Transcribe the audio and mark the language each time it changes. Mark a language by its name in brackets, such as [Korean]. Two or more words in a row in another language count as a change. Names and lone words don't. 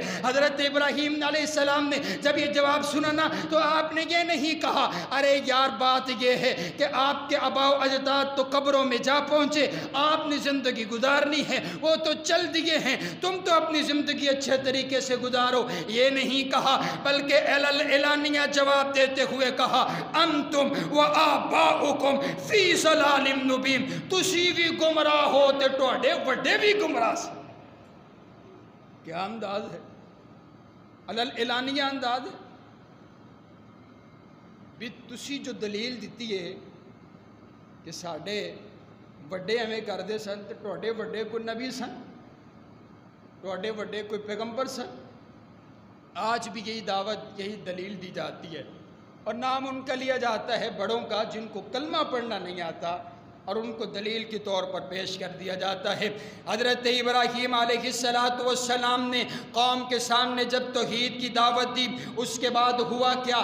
[Urdu] حضرت ابراہیم علیہ السلام نے جب یہ جواب سنا نا تو آپ نے یہ نہیں کہا ارے یار بات یہ ہے کہ آپ کے آباء و اجداد تو قبروں میں جا پہنچے، آپ نے زندگی گزارنی ہے، وہ تو چل دیے ہیں، تم تو اپنی زندگی اچھے طریقے سے گزارو، یہ نہیں کہا، بلکہ اعلانیہ جواب دیتے ہوئے کہا [Arabic] انتم و آباؤکم فی ضلال مبین، [Punjabi] تسی بھی گمراہ ہو تے تواڈے وڈے بھی گمراہ سے۔ [Urdu] کیا انداز ہے، اعلانیہ انداز ہے بھی تسی جو دلیل دیتی ہے کہ [Punjabi] ساڈے وڈے ایویں کردے سن تے تواڈے وڈے کوئی نبی سن، تواڈے وڈے کوئی پیغمبر سن، [Urdu] آج بھی یہی دعوت یہی دلیل دی جاتی ہے، اور نام ان کا لیا جاتا ہے بڑوں کا جن کو کلمہ پڑھنا نہیں آتا، اور ان کو دلیل کے طور پر پیش کر دیا جاتا ہے۔ حضرت ابراہیم علیہ السلام نے قوم کے سامنے جب توحید کی دعوت دی، اس کے بعد ہوا کیا؟